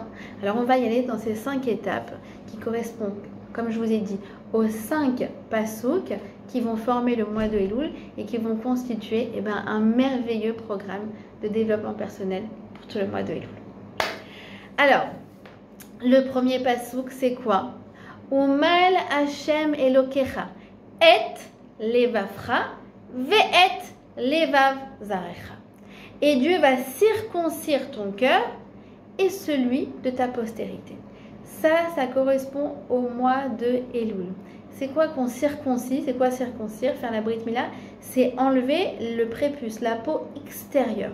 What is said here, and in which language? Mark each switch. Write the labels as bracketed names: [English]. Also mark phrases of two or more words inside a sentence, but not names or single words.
[French] Alors on va y aller dans ces 5 étapes qui correspondent, comme je vous ai dit, aux 5 pasouks qui vont former le mois de Elul et qui vont constituer un merveilleux programme de développement personnel pour tout le mois de Elul. Alors, le premier pasouk, c'est quoi? [Hebrew] ומל השם אלוקיך את לבבך ואת לבב זרעך. [French] Et Dieu va circoncire ton cœur et celui de ta postérité. Ça correspond au mois de Elul. C'est quoi qu'on circoncis? C'est quoi circoncire? Faire la [Hebrew] ברית מילה, [French] c'est enlever le prépuce, la peau extérieure.